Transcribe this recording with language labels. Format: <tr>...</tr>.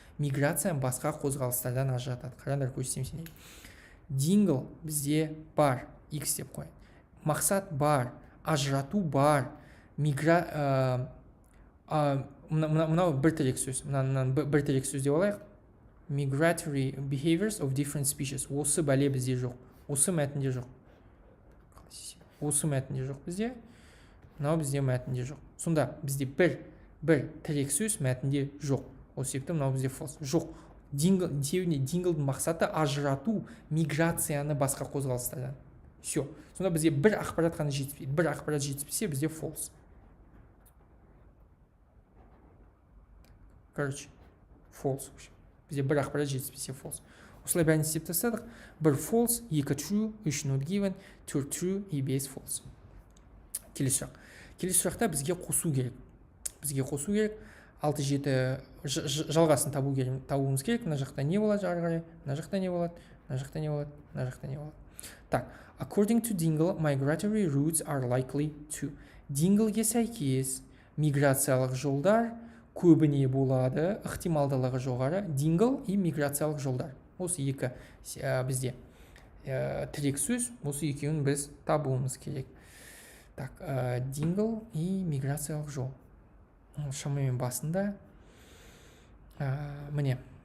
<kk>Миграцияны басқа қозғалыстардан ажыратады. Қараңдар, көрсетейін сендерге. Dingle бізде бар, X деп қойын. Мақсат бар, ажырату бар, мынау бір тірек сөз. Бір тірек сөз деп алайық.</kk> <en>Migratory behaviors of different species.</en> <kk>Осы бәле бізде жоқ. Осы мәтінде жоқ бізде. Мынау бізде мәтінде жоқ. Сонда бізде бір тірек сөз мәтінде жоқ. Осы себепті мынау бізде false. Жоқ. Dingle'дің мақсаты ажырату миграцияны басқа қозғалыстардан. Все. Сонда бізде бір ақпарат қана жетіспейді. Бір ақпарат жетіспесе бізде false. Короче, false. Бізде бір ақпарат жетіспесе false. Осылай бәрін істеп тастадық. Бір false, 2 true, 3 not given, 4 true, 5 false. Келесі сұрақта бізге қосу керек. 6-7 жалғасын табуымыз керек. Мына жақта не болады ары қарай? Мына жақта не болады?</kk> <en>Так, according to Dingle, migratory routes are likely to.</en> <kk>Dingle'ге сәйкес миграциялық жолдар көбіне болады, ықтималдылығы жоғары. Dingle и миграциялық жолдар. осы екі бізде тірек сөз, осы екеуін біз табуымыз керек. Так, дингл и миграциялық жол. Шамамен басында міне.</kk>